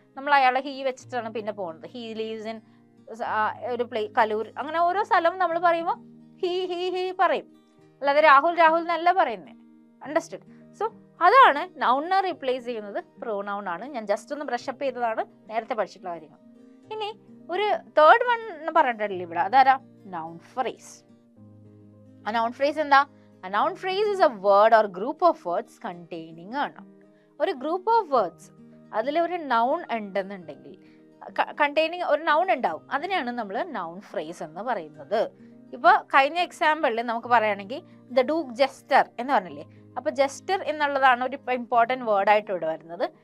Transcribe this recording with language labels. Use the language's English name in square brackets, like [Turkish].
[Malayalam] നമ്മൾ അയാളെ ഹി വെച്ചിട്ടാണ് പിന്നെ പോകുന്നത്. ഹി ലീവ്സ് ഇൻ ഒരു കലൂർ, അങ്ങനെ ഓരോ സ്ഥലവും നമ്മൾ പറയുമ്പോൾ ഹി ഹി ഹി പറയും, അല്ലാതെ രാഹുൽ രാഹുൽ എന്നല്ല പറയുന്നത്. അണ്ടർസ്റ്റുഡ്? സോ അതാണ് നൗണിനെ റീപ്ലേസ് ചെയ്യുന്നത് പ്രോനൗൺ ആണ്. ഞാൻ ജസ്റ്റ് ഒന്ന് ബ്രഷ് അപ്പ് ചെയ്തതാണ്, നേരത്തെ പഠിച്ചിട്ടുള്ള കാര്യങ്ങൾ. ഇനി ഒരു തേർഡ് വൺ പറഞ്ഞിട്ടില്ല ഇവിടെ, അതാരാ? Noun phrase. ആ നൗൺ ഫ്രേസ് എന്താ? [English] A noun phrase is a word or group of words containing a noun. [Malayalam] ഒരു ഗ്രൂപ്പ് ഓഫ് വേർഡ്സ്, അതിൽ ഒരു നൗൺ ഉണ്ടെന്നുണ്ടെങ്കിൽ, കണ്ടെയ്നിങ് ഒരു നൗൺ ഉണ്ടാവും, അതിനെയാണ് നമ്മൾ നൗൺ ഫ്രേസ് എന്ന് പറയുന്നത്. ഇപ്പോൾ കഴിഞ്ഞ എക്സാമ്പിളിൽ നമുക്ക് പറയുകയാണെങ്കിൽ ദ ഡൂക്ക് ജസ്റ്റർ എന്ന് പറഞ്ഞില്ലേ? അപ്പോൾ ജസ്റ്റർ എന്നുള്ളതാണ് ഒരു ഇമ്പോർട്ടൻറ്റ് വേർഡായിട്ട് ഇവിടെ വരുന്നത്.